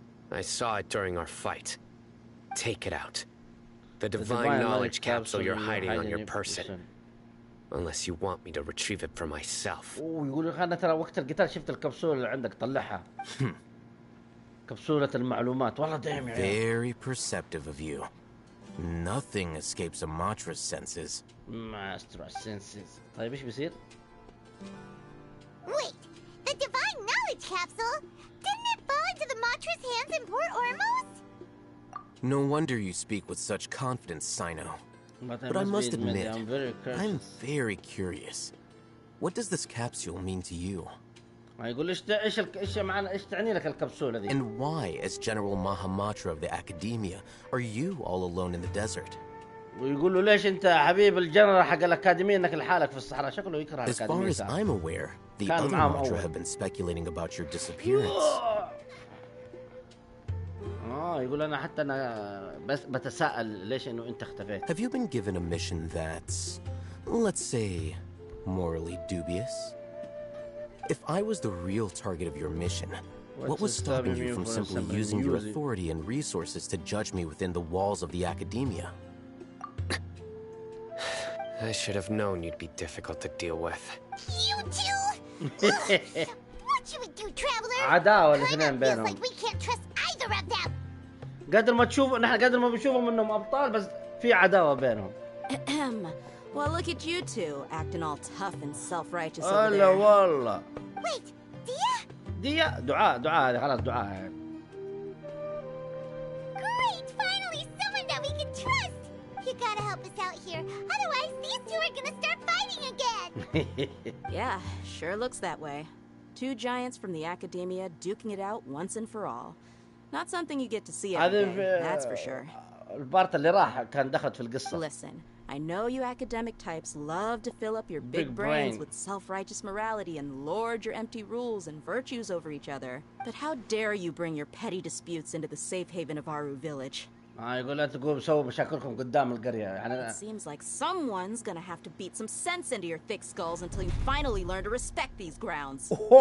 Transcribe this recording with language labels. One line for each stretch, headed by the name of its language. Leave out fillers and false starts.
English: I saw it during our fight. Take it out. The divine knowledge capsule you're hiding on your person. Unless you want me to retrieve it for myself.
Arabic: يقول لك أنا ترى وقت القتال شفت الكبسولة اللي عندك طلعها. كبسولة المعلومات والله دايم يا
English: Very perceptive of you. Nothing escapes a Matra's senses. Matra's senses.
Arabic: طيب إيش بيصير؟
English: Wait, the divine knowledge capsule? Didn't it fall into the Matra's hands in Port Ormos? No wonder you speak with such confidence, Sino. But I must admit, I'm very curious. What does this capsule mean to you? And why, as General Mahamatra of the Academia, are you all alone in the desert?
Arabic: ويقول له ليش انت حبيب الجنرال حق الاكاديميه انك لحالك في الصحراء؟ شكله يكره
English: الاكاديميه. As far as I'm aware, the other Matra have been speculating about your disappearance.
Arabic: يقول انا حتى انا بس بتساءل ليش انه انت اختفيت.
English: Have you been given a mission that's, let's say, morally dubious? If I was the real target of your mission, what was stopping you from simply using your authority and resources to judge me within the walls of the Academia? I should have known you'd be difficult to deal with. You two? What should we do, traveler?
Arabic: عداوة الاثنين بينهم.
English: Like we can't trust either of them.
Arabic: قدر ما تشوف نحن قدر ما بنشوفهم انهم ابطال بس في عداوة بينهم.
English: Well, look at you two acting all tough and self-righteous over there. والله. Wait, Dia?
Arabic: Dia دعاء هذه خلاص دعاء.
English: Great, finally someone that we can trust. You gotta help us out here, otherwise these two are gonna start fighting again. Yeah, sure looks that way. Two giants from the Academia duking it out once and for all. Not something you get to see every day, that's for sure.
Arabic: البارت اللي راح كان دخلت في القصة.
English: Listen, I know you academic types love to fill up your big brains with self-righteous morality and lord your empty rules and virtues over each other. But how dare you bring your petty disputes into the safe haven of Aru village?
Arabic: يقول لا تقوم سووا مشاكلكم قدام القرية يعني.
English: It seems like someone's gonna have to beat some sense into your thick skulls until you finally learn to respect these grounds.